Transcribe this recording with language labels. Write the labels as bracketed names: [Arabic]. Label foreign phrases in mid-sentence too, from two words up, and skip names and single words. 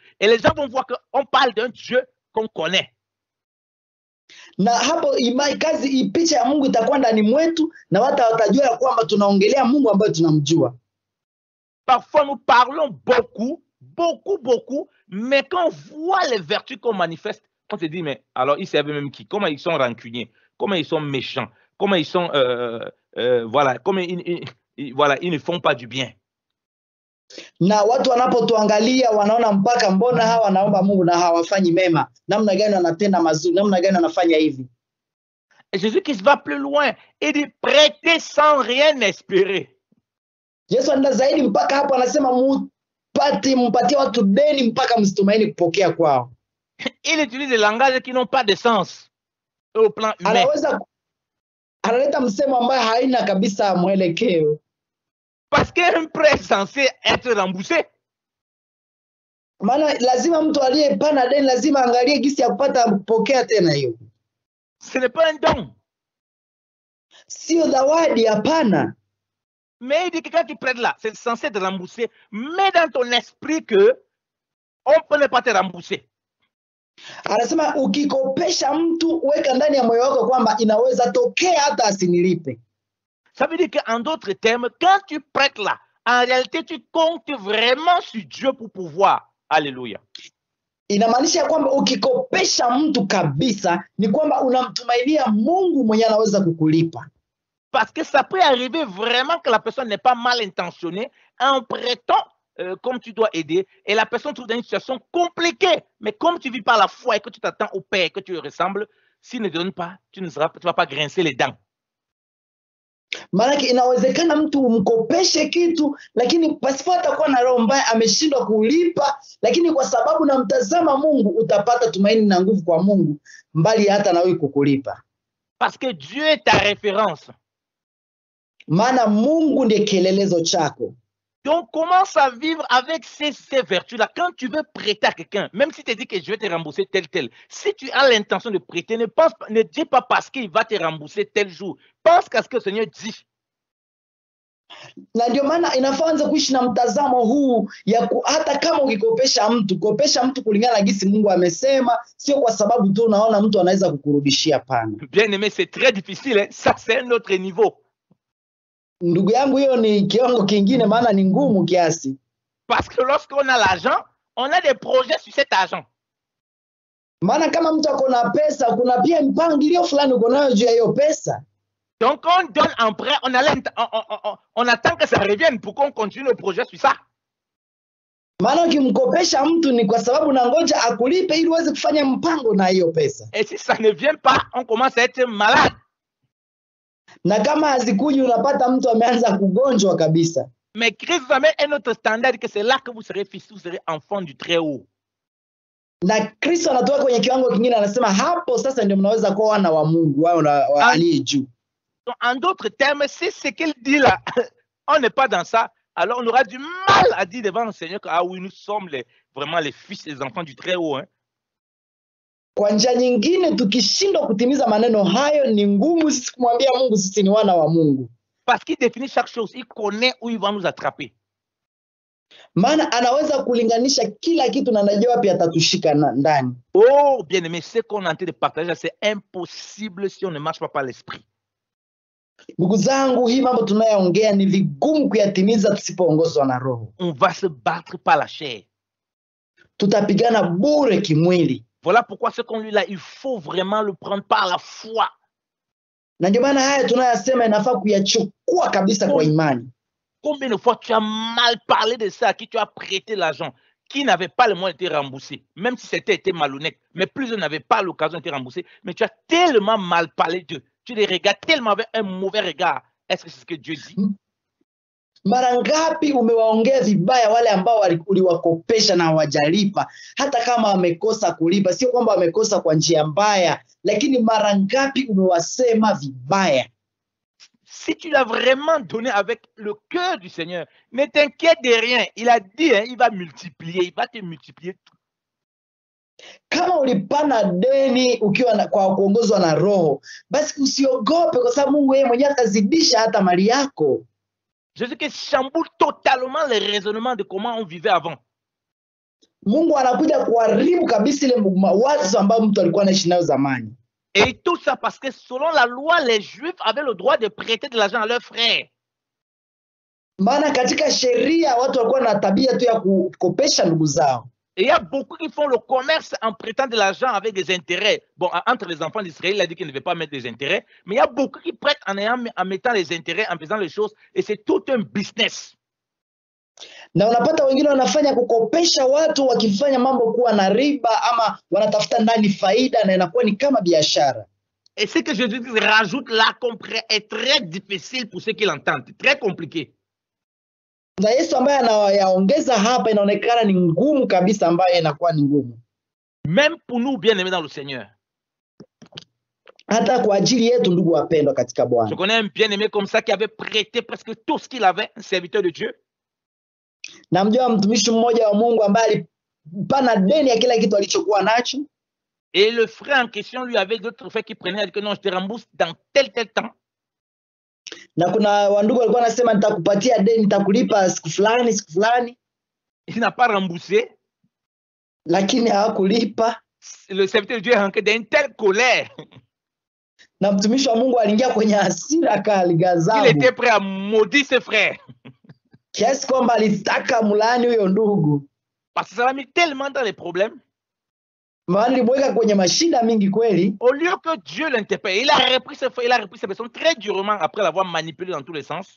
[French] Et les gens vont voir qu'on parle d'un Dieu qu'on connaît. [Swahili] Na hapo kazi picha ya Mungu itakuwa ndani mwetu na watu watajua ya kwamba tunaongelea Mungu ambaye tunamjua. [French] Parfois nous parlons beaucoup, mais quand on voit les vertus qu'on manifeste, on se dit, mais alors ils servent même qui? Comment ils sont rancuniers? Comment ils sont méchants? Comment ils sont, voilà, comment voilà, ils ne font pas du bien. [Swahili] Na watu wanapotuangalia wanaona mpaka mbona hawa wanaomba Mungu na hawafanyi mema, namna gani wanatenda mazuri, namna gani wanafanya hivi. [French] Et Jésus qui se va plus loin, il dit prêtez sans rien espérer. [Swahili] Yesu anaenda zaidi mpaka hapo anasema mpatie watu deni mpaka msitumaini kupokea kwao. [French] Il utilise des langages qui n'ont pas de sens au plan humain. [Swahili] Analeta msemo ambaye haina kabisa mwelekeo. [French] Parce qu'un prêt est censé être remboursé. [Swahili] Maana lazima mtu aliyepana deni lazima angalie gisi ya kupata kupokea tena hiyo. [French] Ce n'est pas un don. [Swahili] Sio zawadi, hapana. [French] Mais il dit que quand tu prêtes là, c'est censé être remboursé. Mets dans ton esprit que on ne peut pas te rembourser. [Swahili] Anasema ukikopesha mtu weka ndani ya moyo wako kwamba inaweza tokea hata asinilipe. [French] Ça veut dire qu'en d'autres termes, quand tu prêtes là, en réalité, tu comptes vraiment sur Dieu pour pouvoir. Alléluia. [Swahili] Inamaanisha kwamba ukikopesha mtu kabisa ni kwamba unamtumainia Mungu mwenye anaweza kukulipa. [French] Parce que ça peut arriver vraiment que la personne n'est pas mal intentionnée en prêtant comme tu dois aider et la personne trouve dans une situation compliquée. Mais comme tu vis par la foi et que tu t'attends au Père, que tu le ressembles, s'il ne te donne pas, tu ne vas pas grincer les dents. [Swahili] Maanake inawezekana mtu umkopeshe kitu, lakini pasipo hata kuwa na roho mbaya ameshindwa kulipa, lakini kwa sababu namtazama Mungu utapata tumaini na nguvu kwa Mungu mbali hata na wewe kukulipa. [French] Parce que Dieu est ta référence. [Swahili] Maana Mungu ndiye kielelezo chako. [French] Donc, commence à vivre avec ces vertus-là. Quand tu veux prêter à quelqu'un, même si tu dis que je vais te rembourser tel, si tu as l'intention de prêter, ne dis pas parce qu'il va te rembourser tel jour. Pense à ce que le Seigneur dit. [Swahili] Na ndio maana inafaa anza kuishi na mtazamo huu ya hata kama ukikopesha mtu kulingana na gisi Mungu amesema, sio kwa sababu tu unaona mtu anaweza kukurudishia pana. [French] Bien aimé, c'est très difficile, hein? Ça c'est un autre niveau. [Swahili] Ndugu yangu, hiyo ni kiwango kingine, maana ni ngumu kiasi. [French] Parce que lorsqu'on a l'argent, on a des projets sur cet argent. [Swahili] Maana kama mtu ako na pesa, kuna pia mpangilio fulani uko nayo juu ya hiyo pesa. [French] Donc on donne un prêt, on attend que ça revienne pour qu'on continue le projet sur ça. [Swahili] Maana ukimkopesha mtu ni kwa sababu nangoja akulipe ili uweze kufanya mpango na hiyo pesa. [French] Et si ça ne vient pas, on commence à être malade. [Swahili] Na kama hazikuji unapata mtu ameanza kugonjwa kabisa. [French] Mais Christ vous amène un autre standard, que c'est là que vous serez fils, vous serez enfant du Très-Haut. [Swahili] Na Kristo anatoka kwenye kiwango kingine, anasema hapo sasa ndio mnaweza kuwa wana wa Mungu, wa aliye juu. [French] En d'autres termes, si ce qu'il dit là, on n'est pas dans ça, alors on aura du mal à dire devant le Seigneur que ah oui, nous sommes vraiment les fils et les enfants du Très-Haut. Hein. [Swahili] Kwa njia nyingine, tukishindwa kutimiza maneno hayo, ni ngumu sisi kumwambia Mungu sisi ni wana wa Mungu. [French] Parce qu'il définit chaque chose, il connaît où il va nous attraper. [Swahili] Maana anaweza kulinganisha kila kitu na anajua wapi atatushika ndani. [French] Oh, bien aimé, ce qu'on est en train de partager, c'est impossible si on ne marche pas par l'esprit. [Swahili] Ndugu zangu, hii mambo tunayoongea ni vigumu kuyatimiza tusipoongozwa na Roho. [French] On va se battre par la chair. [Swahili] Tutapigana bure kimwili. [French] Voilà pourquoi ce qu'on lui là, il faut vraiment le prendre par la foi. [Swahili] Na ndio maana haya tunayasema inafaa kuyachukua kabisa kwa imani. [French] Combien de fois tu as mal parlé de ça, à qui tu as prêté l'argent, qui n'avait pas le moyen de te rembourser, même si c'était été malhonnête, mais plusieurs n'avaient pas l'occasion de te rembourser, mais tu as tellement mal parlé d'eux, tu les regardes tellement avec un mauvais regard. Est-ce que c'est ce que Dieu dit? [Swahili] Mara ngapi umewaongea vibaya wale ambao uliwakopesha na hawajalipa, hata kama wamekosa kulipa, sio kwamba wamekosa kwa njia mbaya, lakini mara ngapi umewasema vibaya? [French] Si tu l'as vraiment donné avec le cœur du Seigneur, ne t'inquiète de rien. Il a dit, hein, il va multiplier, il va te multiplier tout. [Swahili] Kama ulipana deni ukiwa kwa kuongozwa na Roho, basi usiogope kwa sababu Mungu yeye mwenyewe atazidisha hata mali yako. [French] Jésus-Christ chamboule totalement le raisonnement de comment on vivait avant. [Swahili] Mungu anakuja kuharibu kabisa ile mawazo ambayo mtu alikuwa anaishi nayo zamani. [French] Et tout ça parce que selon la loi, les Juifs avaient le droit de prêter de l'argent à leurs frères. [Swahili] Maana katika sheria watu walikuwa na tabia tu ya kukopesha ndugu zao. [French] Et il y a beaucoup qui font le commerce en prêtant de l'argent avec des intérêts. Bon, entre les enfants d'Israël, il a dit qu'il ne devait pas mettre des intérêts. Mais il y a beaucoup qui prêtent en mettant les intérêts, en faisant les choses. Et c'est tout un business. [Swahili] Na unapata wengine wanafanya kukopesha watu wakifanya mambo kuwa na riba ama wanatafuta ndani faida na inakuwa ni kama biashara. [French] Et ce que Jésus rajoute là est très difficile pour ceux qui l'entendent. Très compliqué. [Swahili] Na Yesu ambaye anayaongeza hapa inaonekana ni ngumu kabisa, ambaye inakuwa ni ngumu. [French] Même pour nous bien-aimés dans le Seigneur. [Swahili] Hata kwa ajili yetu ndugu wapendwa katika Bwana. [French] Je connais un bien-aimé comme ça qui avait prêté presque tout ce qu'il avait, un serviteur de Dieu. [Swahili] Namjua mtumishi mmoja wa Mungu ambaye alipana deni ya kila kitu alichokuwa nacho. [French] Et le frère en question lui avait d'autres frères qui prenaient, dit que non, je te rembourse dans tel temps. [Swahili] Na kuna wandugu walikuwa wanasema nitakupatia deni, nitakulipa siku fulani. [French] Il n'a pas remboursé. [Swahili] Lakini hawakulipa. [French] Le serviteur de Dieu est rentré dans une telle colère. [Swahili] Na mtumishi wa Mungu aliingia kwenye hasira akaligazabu. [French] Il était prêt à maudire ses frères. [Swahili] Kiasi kwamba alitaka mulani huyo ndugu. [French] Parce que ça l'a mis tellement dans les problèmes. [Swahili] Maana limweka kwenye mashida mingi kweli. [French] Au lieu que Dieu l'interpelle, il a repris ses personnes très durement après l'avoir manipulé dans tous les sens.